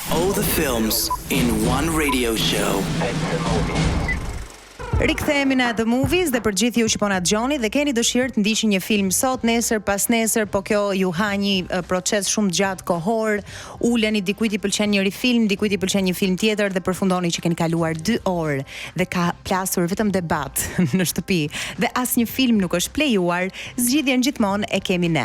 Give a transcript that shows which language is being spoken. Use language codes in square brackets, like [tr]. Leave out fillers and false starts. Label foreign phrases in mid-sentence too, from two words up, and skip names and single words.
[en] All the films in one radio show. [sq] Rikthehemi në The Movies dhe për gjithë ju që po na dëgjoni dhe keni dëshirë të ndiqni një film sot, nesër, pas nesër, po kjo ju ha një proces shumë gjatë kohor, uleni dikujt I pëlqen njëri film, dikujt I pëlqen një film tjetër dhe përfundoni që keni kaluar 2 orë dhe ka plasur vetëm debat në shtëpi dhe asnjë film nuk është plejuar, zgjidhjen gjithmonë e kemi ne.